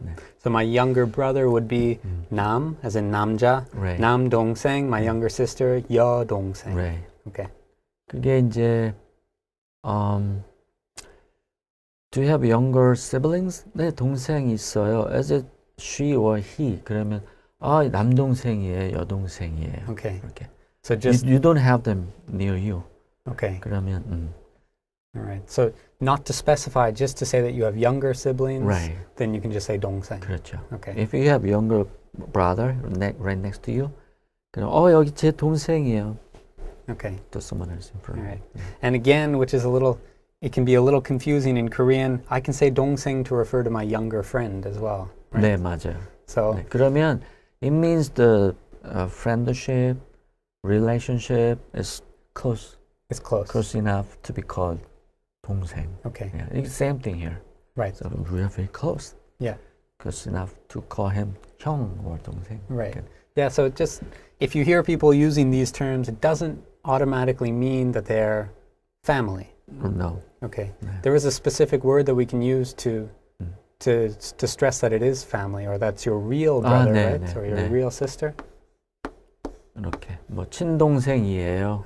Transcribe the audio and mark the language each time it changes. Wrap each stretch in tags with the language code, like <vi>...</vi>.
<ko>네.</ko> <en>So my younger brother would be 남, as in 남자. Right.</en> <ko>남동생.</ko> <en>My younger sister, 여동생. Right. Okay. 그게 이제 do you have younger siblings?</en> <ko>네, 동생이 있어요.</ko> <en>As it she or he.</en> <ko>그러면 남동생이에요, 여동생이에요. Okay. 이렇게.</ko> <en>So just You don't have them near you. okay.</en> <ko>그러면</ko> <en>All right. So not to specify, just to say that you have younger siblings. right. Then you can just say 동생.</en> <ko>그렇죠.</ko> <en>Okay. If you have younger brother right next to you,</en> <ko>그럼 여기 제 동생이에요.</ko> <en>Okay. To someone else in front. All right. And again, which is it can be a little confusing in Korean. I can say 동생 to refer to my younger friend as well. Right?</en> <ko>네, 맞아요.</ko> <en>So 네, 그러면 it means the friendship, relationship is close it's close. enough to be called 동생. Okay. Yeah, it's same thing here. Right. So we are very close. Yeah. Close enough to call him 형 or 동생. Right. Okay. Yeah. So just if you hear people using these terms, it doesn't automatically mean that they're family. No. Okay.</en> <ko>네.</ko> <en>There is a specific word that we can use to stress that it is family, or that's your real brother,</en> <ko>네,</ko> <en>right?</en> <ko>네,</ko> <en>Or your</en> <ko>네.</ko> <en>real sister.</en> <ko>이렇게 뭐 친동생이에요.</ko>